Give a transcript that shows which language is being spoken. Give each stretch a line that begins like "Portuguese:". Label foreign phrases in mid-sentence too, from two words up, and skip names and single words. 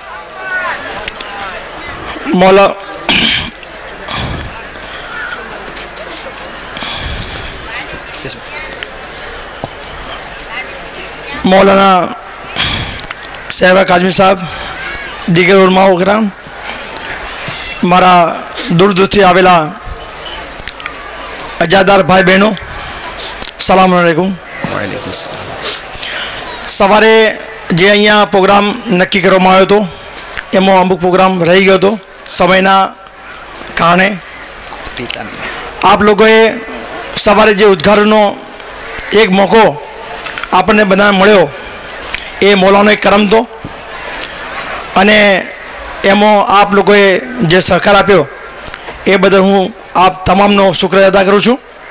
Urdu: مولانا صاحبہ کاظمی صاحب، دیگر علماء اکرام، ہمارا دور دورથી
Gujarati: આવેલા અજાદાર ભાઈ બહેનો,
Arabic: سلام عليكم.
Gujarati: સવારે જે અહીંયા પ્રોગ્રામ નક્કી કરવામાં આવ્યો હતો એમાં અમુક પ્રોગ્રામ રહી ગયો હતો સમયના કારણે. આપ લોકોએ સવારે જે ઉદ્ઘાટનનો એક મોકો આપણને બધાને મળ્યો એ મૌલાનો એક કરમ હતો, અને એમાં આપ લોકોએ જે સહકાર આપ્યો એ બદલ હું આપ તમામનો શુક્રિયા અદા કરું છું.